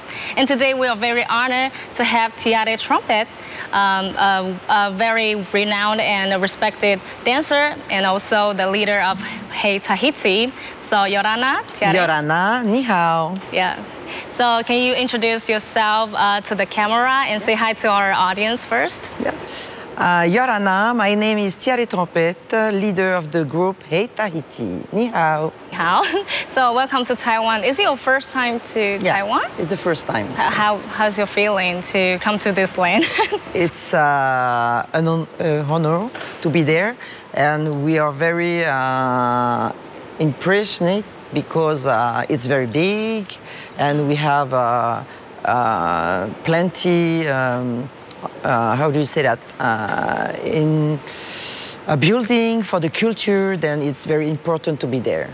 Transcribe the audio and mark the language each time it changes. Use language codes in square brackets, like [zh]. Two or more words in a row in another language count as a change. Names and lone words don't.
[en] And today we are very honored to have Tiare Trompette, a very renowned and respected dancer, and also the leader of Hei Tahiti. So Yorana, Tiare. [zh] Yorana, ni hao. [en] Yeah. So can you introduce yourself to the camera and say hi to our audience first? Yeah. Yorana, my name is Tiare Trompette, leader of the group Hei Tahiti. [zh] Ni hao. Ni hao. [en] So welcome to Taiwan. Is it your first time to Taiwan? It's the first time. How's your feeling to come to this land? It's an honor to be there, and we are very impressed because it's very big, and we have plenty, how do you say that, in a building for the culture, then it's very important to be there.